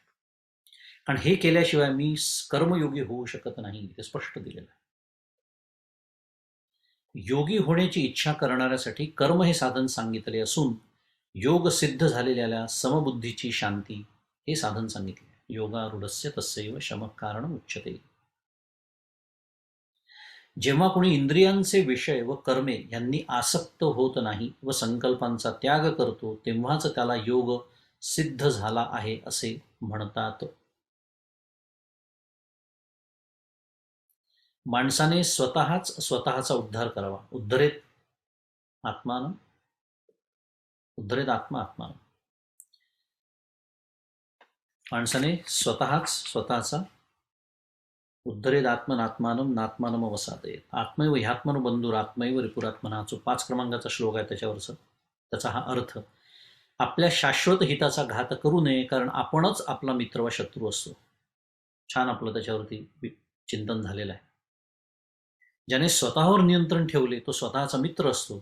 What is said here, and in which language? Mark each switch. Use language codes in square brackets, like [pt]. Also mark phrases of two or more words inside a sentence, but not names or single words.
[mr] कारण हे केल्याशिवाय मी कर्मयोगी होऊ शकत नाही, ते स्पष्ट दिलेलं आहे. योगी होण्याची इच्छा करणाऱ्यासाठी कर्म हे साधन सांगितले असून योग सिद्ध झालेल्या समबुद्धीची शांती हे साधन सांगितले. [sa] योगारूढस्य तस्यैव शमः कारण उच्यते. [mr] जेव्हा कोणी इंद्रियांचे विषय व कर्मे यांनी आसक्त होत नाही व संकल्पांचा त्याग करतो तेव्हाच त्याला योग सिद्ध झाला आहे असे म्हणतात. माणसाने स्वतःच स्वतःचा उद्धार करावा. [sa] उद्धरेत आत्मान, उद्धरेत आत्मा आत्मान. [mr] माणसाने स्वतःच स्वतःचा [sa] उद्धरेत आत्मनात्मानम नात्मानम अवसादयेत. आत्मैव ह्यात्मनो बंधुर आत्मैव रिपुरात्मना, [mr] जो 5 क्रमांकाचा श्लोक आहे त्याच्यावरचा त्याचा हा अर्थ. आपल्या शाश्वत हिताचा घात करू नये, कारण आपणच आपला मित्र वा शत्रू असतो. छान आपलं त्याच्यावरती चिंतन झालेलं आहे. ज्याने स्वतःवर नियंत्रण ठेवले तो स्वतःचा मित्र असतो.